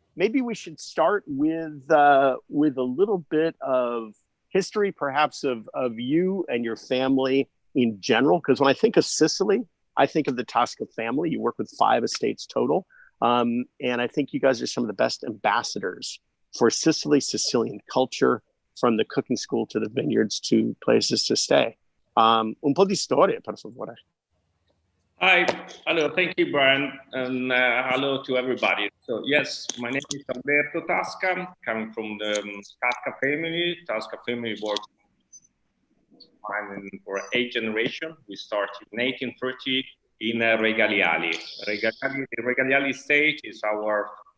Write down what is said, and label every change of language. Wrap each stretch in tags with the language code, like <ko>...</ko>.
<en>Maybe we should start with a little bit of history, perhaps of you and your family in general. Because when I think of Sicily, I think of the Tasca family. You work with 5 estates total. And I think you guys are some of the best ambassadors for Sicily, Sicilian culture, from the cooking school to the vineyards to places to stay.</en> <it>Un po' di storia, per favore.</it> <en>Hi, hello, thank you, Brian, and hello to everybody. So yes, my name is Alberto Tasca, coming from the Tasca family. Tasca family works for 8 generations. We started in 1830 in Regaliali. The Regaliali estate is our</en>